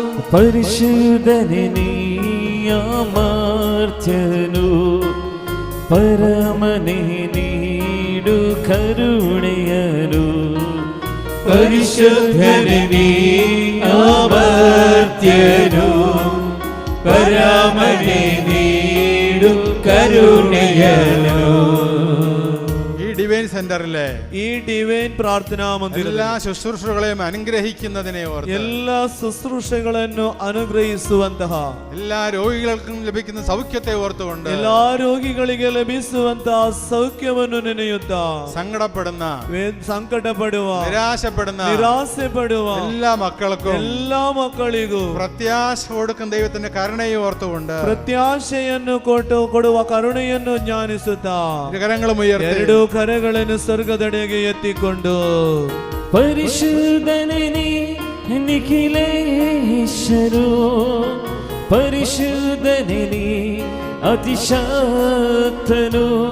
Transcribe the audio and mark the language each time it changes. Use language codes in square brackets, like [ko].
[kn] ಪರಿಶುದ್ಧನೇ ಅಮರ್ತ್ಯನು, ಪರಮನೇ ನೀಡು ಕರುಣೆಯನು. ಪರಿಶುದ್ಧನೇ ಅಮರ್ತ್ಯನು, ಪರಮನೇ ನೀಡು ಕರುಣೆಯನು. [ml] ഈ ഡിവൈൻ സെന്ററിലെ [kn] ಈ ಡಿವೈನ್ ಪ್ರಾರ್ಥನಾ ಮಂದಿರ [ml] എല്ലാ ശുശ്രൂഷകളെയും അനുഗ്രഹിക്കുന്നതിനെ ഓർത്ത്, [kn] ಎಲ್ಲ ಶುಶ್ರೂಷೆಗಳನ್ನು ಅನುಗ್ರಹಿಸುವಂತಹ, [ml] എല്ലാ രോഗികൾക്കും ലഭിക്കുന്ന സൗഖ്യത്തെ ഓർത്തുകൊണ്ട്, [kn] ಎಲ್ಲಾ ರೋಗಿಗಳಿಗೆ ಲಭಿಸುವಂತಹ ಸೌಖ್ಯವನ್ನು ನೆನೆಯುತ್ತಾ, [ml] സങ്കടപ്പെടുന്ന, [kn] ಸಂಕಟ ಪಡುವ, [ml] നിരാശപ്പെടുന്ന [kn] ನಿರಾಸೆ ಪಡುವ [ml] എല്ലാ മക്കൾക്കും [kn] ಎಲ್ಲಾ ಮಕ್ಕಳಿಗೂ [ml] പ്രത്യാശ കൊടുക്കുന്ന ദൈവത്തിന്റെ കരുണയെ ഓർത്തുകൊണ്ട് [kn] ಪ್ರತ್ಯಾಶೆಯನ್ನು ಕೊಡುವ ಕರುಣೆಯನ್ನು ಜ್ಞಾನಿಸುತ್ತಾ, [ml] കരങ്ങളും ഉയർത്തി [kn] ಎರಡು ಕರಗಳನ್ನು ಸ್ವರ್ಗದೆಡೆಗೆ ಎತ್ತಿಕೊಂಡು, ಪರಿಶುದ್ಧನೇ ನಿಖಿಲೇಶನು, ಪರಿಶುದ್ಧನೇ ಅತಿಶಕ್ತನು.